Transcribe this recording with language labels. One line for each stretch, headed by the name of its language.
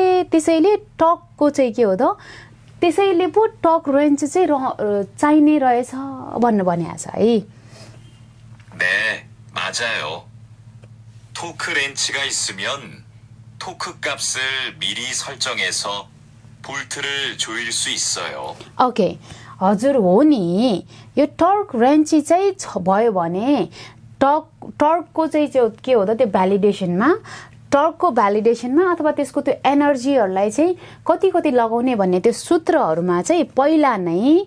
Nepali: त्यसैले टकको चाहिँ के हो त त्यसैले पो टक रेन्च चाहिँ चाहिने रहेछ भन्नु भनेको छ है
Korean: 네, 맞아요. 토크 렌치가 있으면 토크 값을 미리 설정해서 볼트를 조일 수 있어요.
Nepali: ओके हजुर हो नि यो टर्क रेन्ची चाहिँ भयो भने टर्कको चाहिँ के हो त त्यो भ्यालिडेसनमा टर्कको भ्यालिडेसनमा अथवा त्यसको त्यो एनर्जीहरूलाई चाहिँ कति कति लगाउने भन्ने त्यो सूत्रहरूमा चाहिँ पहिला नै